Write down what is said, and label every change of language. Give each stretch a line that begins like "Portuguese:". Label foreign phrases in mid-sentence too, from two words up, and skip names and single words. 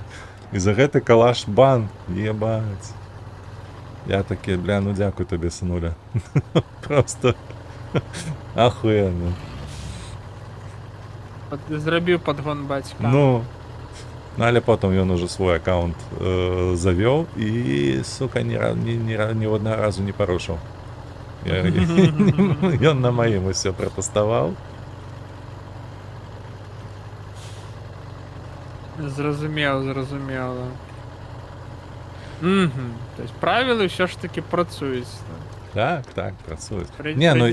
Belarusian: І за гэты калаш бан, ебать. Я такі, бля, ну дзякуй табе, сынуля.
Russian: Просто ахуенно.
Belarusian: Зрабіў падгон бацька. Ну, але потым ён уже свой аккаунт завёў і, сука, ні одного разу не парушыў. Ён на маім усё пратэставаў. Зразумеў. То есть правілы ўсё ж таки працуюць. Так, працуюць. Не, ну,